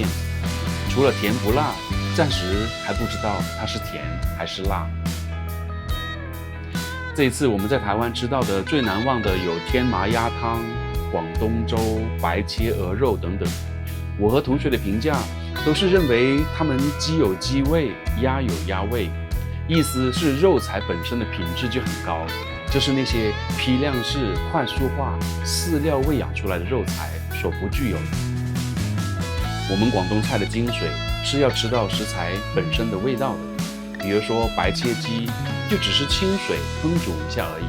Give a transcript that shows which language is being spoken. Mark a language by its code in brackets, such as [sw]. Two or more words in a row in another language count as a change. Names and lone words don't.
[zh] 除了甜不辣，暫時還不知道它是甜還是辣。這一次我們在台灣吃到的最難忘的有天麻鴨湯、廣東粥、白切鵝肉等等。我和同學的評價都是認為他們雞有雞味，鴨有鴨味，意思是肉材本身的品質就很高，就是那些批量式、快速化、飼料餵養出來的肉材所不具有的。我們廣東菜的精髓是要吃到食材本身的味道的，比如說白切雞就只是清水烹煮一下而已。